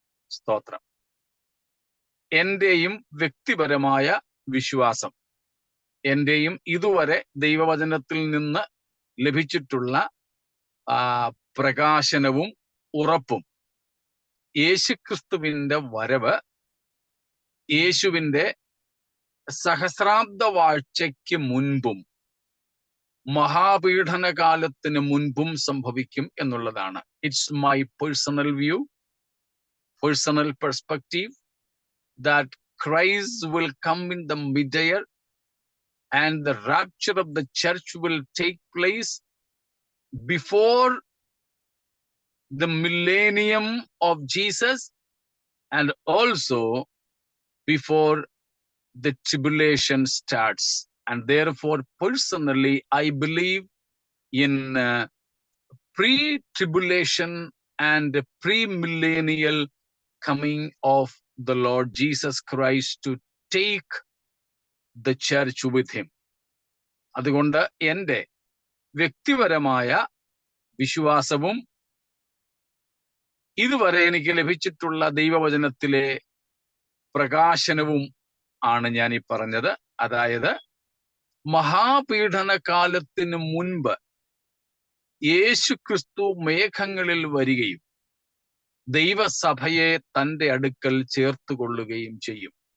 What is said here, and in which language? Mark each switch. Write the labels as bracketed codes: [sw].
[ml] സ്തോത്രം. എന്റെയും വ്യക്തിപരമായ വിശ്വാസം, എന്റെയും ഇതുവരെ ദൈവവചനത്തിൽ നിന്ന് ലഭിച്ചിട്ടുള്ള പ്രകാശനവും ഉറപ്പും യേശുക്രിസ്തുവിന്റെ വരവ്, യേശുവിന്റെ സഹസ്രാബ്ദ വാഴ്ചയ്ക്ക് മുൻപും മഹാപീഡനകാലത്തിന് മുൻപും സംഭവിക്കും എന്നുള്ളതാണ്. [en] It's my personal view, personal perspective, that Christ will come in the mid-year and the rapture of the church will take place before the millennium of Jesus and also before the tribulation starts. And therefore, personally, I believe in pre-tribulation and pre-millennial coming of the Lord Jesus Christ to take the church with him. [ml] അതുകൊണ്ട് എൻ്റെ വ്യക്തിപരമായ വിശ്വാസവും ഇതുവരെ എനിക്ക് ലഭിച്ചിട്ടുള്ള ദൈവവചനത്തിലെ പ്രകാശനവും ആണ് ഞാൻ ഈ പറഞ്ഞത്. അതായത് മഹാപീഡനകാലത്തിന് മുൻപ് യേശുക്രിസ്തു മേഘങ്ങളിൽ വരികയും ദൈവസഭയെ തൻ്റെ അടുക്കൽ ചേർത്തുകൊള്ളുകയും ചെയ്യും.